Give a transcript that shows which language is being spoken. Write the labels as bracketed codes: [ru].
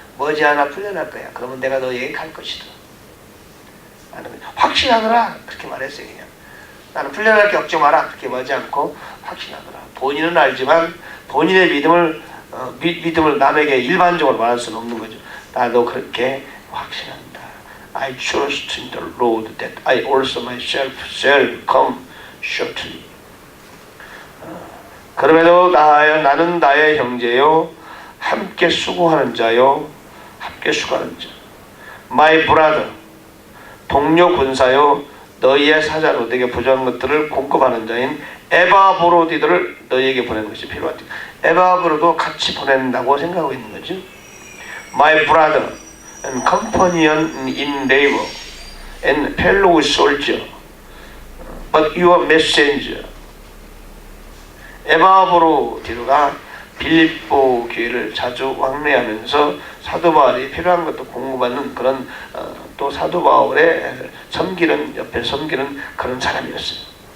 [ko] 머지않아 풀려날 거야. 그러면 내가 너에게 갈 것이다. 아는 거죠. 확신하더라. 그렇게 말했어요. 그냥. 나는 풀려날 게 걱정 마라. 그렇게 말하지 않고 확신하더라. 본인은 알지만 본인의 믿음을 남에게 일반적으로 말할 수는 없는 거죠. 나도 그렇게 확신한다. [en] I trust in the Lord that I also myself shall come shortly. [ko] 그럼에도 나는 나의 형제요, 함께 수고하는 자요, 함께 수고하는 자. My brother, 동료 군사요, 너희의 사자로 너에게 부족한 것들을 공급하는 자인 에바브로디들을 너희에게 보내는 것이 필요하다. 에바브로도 같이 보낸다고 생각하고 있는 거죠. [en] My brother and companion in labor and fellow soldier, but your messenger. [ko] 에바브로디가 빌립보 교회를 자주 왕래하면서 사도 바울이 필요한 것도 공급받는 그런 또 사도 바울의 옆에 섬기는 그런 사람이었어요.